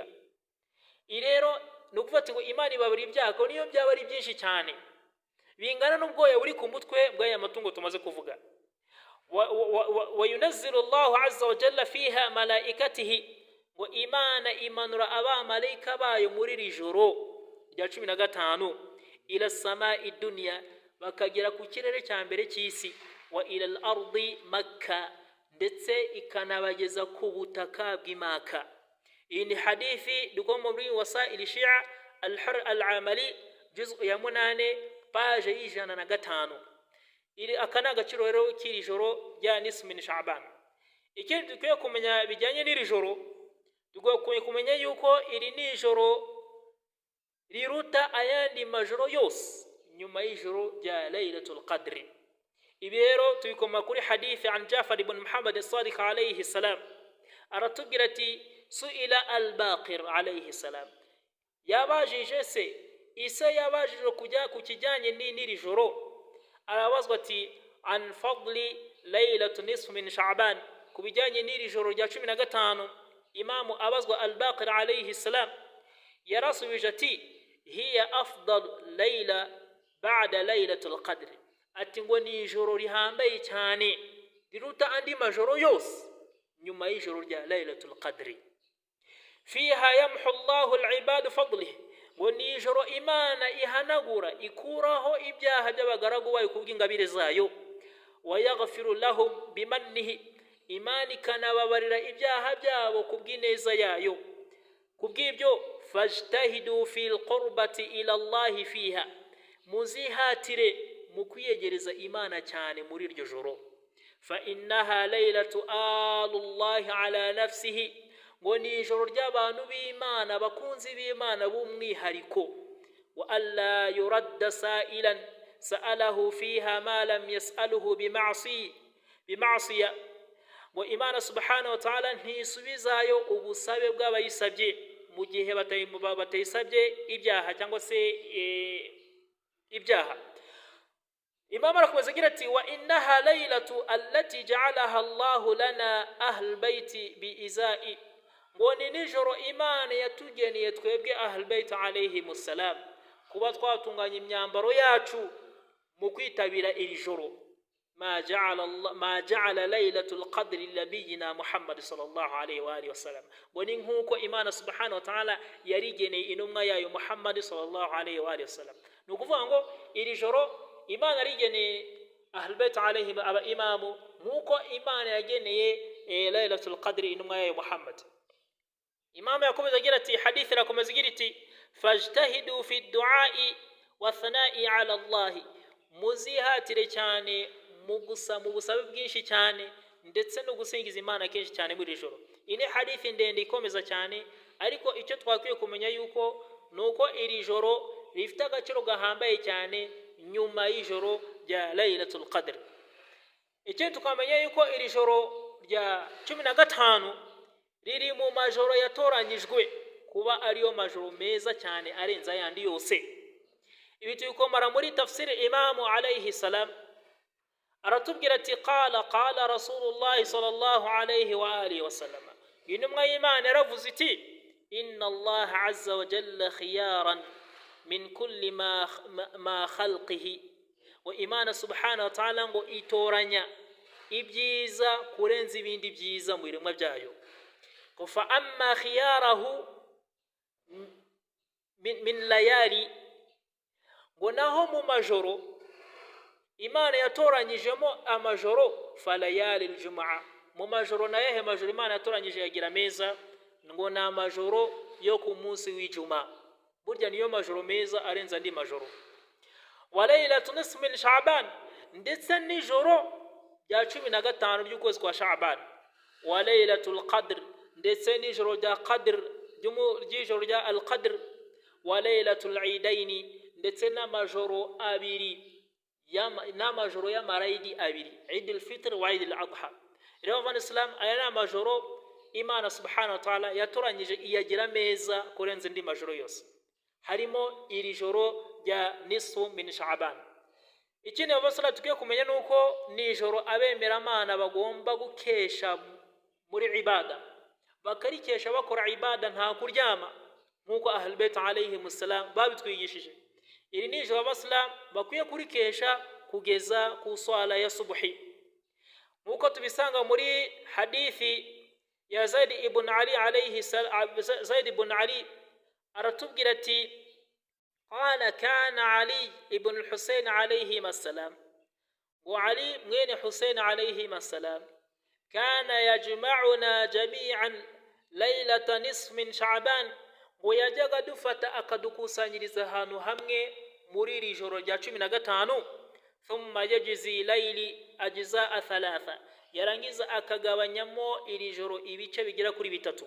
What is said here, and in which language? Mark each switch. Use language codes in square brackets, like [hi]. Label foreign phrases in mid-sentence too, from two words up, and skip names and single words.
[rw] Rero ni ukuvuga ngo Imana ibabara ibyago niyo byaba ari byinshi cyane bingana n'ubwoya buri ku mutwe bw'aya matungo tumaze kuvuga. [ar] ويُنزِّل الله عزّ وجلّ فيها ملائكته, [rw] ngo Imana imanura abamarayika bayo muri iri joro rya 15 [ar] إلى السماء الدنيا, [rw] bakagera ku kirere cya mbere cy'isi, [ar] وإلى الأرض مكة, [rw] ndetse ikanabageza ku butaka bw'Imaka. Iyi ni hadithi dukoma muri wasaili Shia al-Har al-Amali juz'u ya 8 page y'105. Iri akana agaciro rero k'iri joro rya [ar] نصف من شعبان. [rw] Ikindi dukwiye kumenya bijyanye n'iri joro, dukwiye kumenya yuko iri ni ijoro riruta ayandi majoro yose nyuma y'ijoro rya Laylatul Qadr. Ibi rero tubikoma kuri hadithi an Jafar ibn Muhammad as-Sadiq [ar] عليه السلام, [rw] aratubwira ati [ar] سُئل الباقر عليه السلام, [rw] yabajije se Isa yabajije kujya ku kijyanye n'iri joro, arabazwa ati [ar] عن فضل ليلة النصف من شعبان, [rw] ku bijyanye n'iri joro rya 15. Imamu abazwa [ar] الباقر عليه السلام [rw] yarasubije ati [ar] هي أفضل ليلة بعد ليلة القدر, [rw] ati ngo ni ijoro rihambaye cyane riruta andi majoro yose nyuma y'ijoro rya Laylatul Qadr. [ar] فيها يمحو الله العباد فضله, [rw] ngo ni ijoro Imana ihanagura ikuraho ibyaha by'abagaragu bayo kubw'ingabire zayo, [ar] ويغفر لهم بمنّه, [rw] Imana ikanababarira ibyaha byabo kubw'ineza yayo. [ar] Kubw'ibyo فاجتهدوا في القربة إلى الله فيها, [rw] muzihatire mu kwiyegereza Imana cyane muri iryo joro. [ar] فإنها ليلة الله على نفسه, [rw] ngo ni ijoro ry'abantu b'Imana, bakunzi b'Imana b'umwihariko. [ar] وألا يُردّ سائلا سأله فيها ما لم يسأله بمعصية, [rw] ngo Imana [ar] سبحانه وتعالى [rw] ntisubizayo ubusabe bw'abayisabye mu gihe batayisabye ibyaha cyangwa se ibyaha. Imam arakomeza agira ati [ar] وإنها الليلة التي جعلها الله لنا أهل البيت بإزاء, [rw] ngo ni nijoro Imana yatugeneye twebwe [ar] أهل البيت عليهم السلام [rw] kuba twatunganya imyambaro yacu mu kwitabira iri joro. [ar] ما جعل ليلة القدر نبينا محمد صلى الله عليه وآله وسلم, [rw] ngo ni nkuko Imana [ar] سبحانه وتعالى [rw] yarigeneye intumwa yayo Muhammad [ar] صلى الله عليه وآله وسلم. [rw] Ni ukuvuga ngo iri joro Imana rigeneye [ar] أهل البيت عليهم [rw] aba imamu nkuko Imana yageneye Laylatul Qadr intumwa yayo Muhammad. Imam yakomeza agira ati hadithi rakomeza agira ati [ar] فاجتهدوا في الدعاء والثناء على الله, [rw] muzihatire cyane mu busabe bwinshi cyane ndetse no gusingiza Imana kenshi cyane muri joro. Ini hadithi ndende ikomeza cyane, ariko icyo twakwiye kumenya yuko nuko iri joro rifite agaciro gahambaye cyane nyuma y'ijoro rya Laylatul Qadr. Icyo tukamenya yuko iri joro rya 15 riri mu majoro yatoranyijwe kuba ariyo majoro meza cyane arenza yandi yose. Ibi tubikomara muri tafsiri Imamu [ar] عليه السلام, [rw] aratubwira ati [ar] قال رسول الله صلى الله عليه وآله وسلم, [rw] intumwa y'Imana yaravuze iti [ar] إن الله عزّ وجلّ خيارا من كل ما خلقه, [rw] wa Imana [ar] سبحانه وتعالى [rw] ngo itoranya ibyiza kurenza ibindi byiza mu biremwa byayo. [ar] فأما خياره من الليالي, [rw] ngo naho mu majoro Imana yatoranyijemo amajoro [ar] فليالي الجمعة, [rw] mu majoro na yahe majoro Imana yatoranyije yagira meza, ngo na majoro yo ku munsi w'ijuma, burya niyo majoro meza arenza andi majoro. [ar] وليلة النصف من شعبان, [rw] ndetse nijoro rya 15 ry'ukwezi kwa Sha'ban. [ar] وليلة القدر, [rw] ndetse nijoro rya qadr ry'ijoro rya al-qadr. [ar] وليلة العيدين, [rw] ndetse n'amajoro abiri n'amajoro y'amarayidi abiri, Eid al-Fitr wa Eid al-Adha. Rero van Islam aya n'amajoro Imana [ar] سبحانه وتعالى [rw] yatoranyije iyagira meza kurenza indi majoro yose. harimo iri joro rya [ar] نصف من شعبان. [rw] Ikindi abasala tugiye kumenya nuko ni ijoro abemeramana bagomba gukesha muri ibada, bakarikesha bakora ibada nta kuryama nkuko [ar] أهل البيت عليهم السلام [rw] babitwigishije. Iri ni ijoro abasala bakwiye kurikesha kugeza ku swala ya subuhi, nkuko tubisanga muri hadithi ya Zaid ibn Ali [ar] عليه السلام. [rw] Zaid ibn Ali aratubwira ati [ar] قال كان علي ابن الحسين عليهما السلام وعلي من حسين عليهما السلام كان يجمعنا جميعا ليلة نصف من شعبان [rw] ويجاga dufata akadukusanyiriza ahantu hamwe muri iri joro rya 15 [ar] ثم يجزئ الليل أجزاء ثلاثة, [rw] yarangiza akagabanyamo iri joro ibice bigera kuri bitatu.